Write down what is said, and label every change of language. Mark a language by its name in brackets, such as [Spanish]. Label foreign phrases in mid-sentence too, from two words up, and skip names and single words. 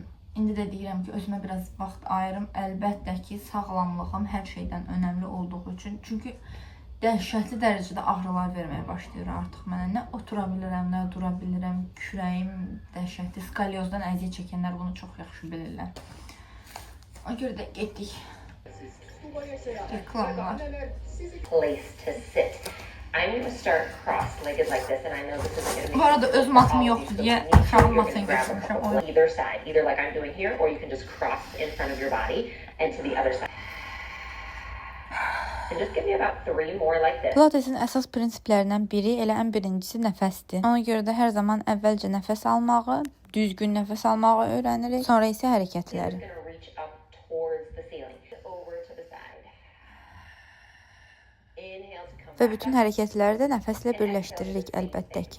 [Azerbaijani] İndi də deyirəm ki özümə biraz vaxt ayırım. Əlbəttə ki sağlamlığım hər şeydən önəmli olduğu üçün. Çünki dəhşətli dərəcədə ağrılar verməyə başlayır artıq mənə. Nə otura bilirəm, nə dura bilirəm. Kürəyim dəhşətli. Skoliozdan əziyyət çəkənlər bunu çox yaxşı bilirlər. Ona görə də getdik. Reklamlar. [English] Place to sit. I'm going to start cross-legged like this, and I know this isn't going to be. [Azerbaijani] Bu arada öz matım yoxdur deyə uşağın matını götürmüşəm. [English] Either side, either like I'm doing here, or you can just cross in front of your body and to the other side. And just give me about 3 more like this. [Azerbaijani] Pilatesin əsas prinsiplərindən biri elə ən birincisi nəfəsdir. Ona görə də hər zaman əvvəlcə nəfəs almağı, düzgün nəfəs almağı öyrənirik, sonra isə hərəkətləri. Və bütün hərəkətləri də nəfəslə birləşdiririk əlbəttə ki.